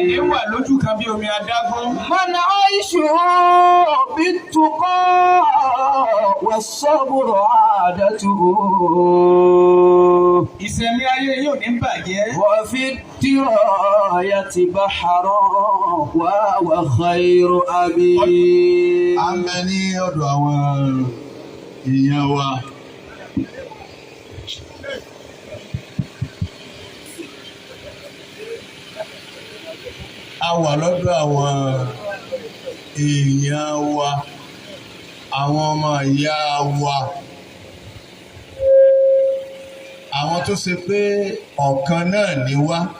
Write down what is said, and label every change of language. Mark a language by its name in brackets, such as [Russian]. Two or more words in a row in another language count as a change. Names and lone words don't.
[Arabic] من عيشه بالتقى والصبر عادته وفي الدراية بحرا وهو خير أبي. [Yoruba] Ameni ọ̀dọ̀ àwọn èèyàn wa. A wà lọ́dọ̀ àwọn èèyàn wa, àwọn ọmọ ìyá wa, àwọn tó ṣe pé ọ̀kan náà ni wá.